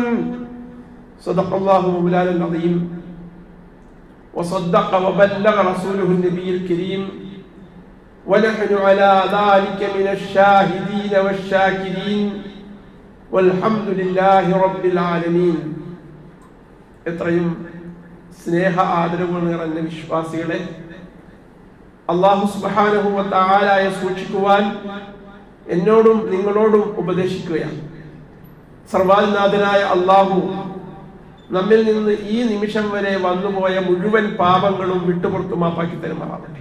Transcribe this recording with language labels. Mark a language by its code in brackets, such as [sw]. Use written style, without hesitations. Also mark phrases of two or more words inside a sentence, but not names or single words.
[ar] صدق الله مولانا العظيم وصدق وبلغ رسوله النبي الكريم ونحن على ذلك من الشاهدين والشاكرين والحمد لله رب العالمين. [ml] എത്രയും സ്നേഹ ആദരവുകൾ നിറഞ്ഞ വിശ്വാസികളെ, [ar] الله سبحانه وتعالى [ml] സൂക്ഷിക്കുവാൻ എന്നോടും നിങ്ങളോടും ഉപദേശിക്കുകയാണ്. സർവ്വനാഥനായ അല്ലാഹു നമ്മിൽ നിന്ന് ഈ നിമിഷം വരെ വന്നുപോയ മുഴുവൻ പാപങ്ങളും വിട്ടുപുറത്തു മാപ്പാക്കി തരുമാറാവട്ടെ.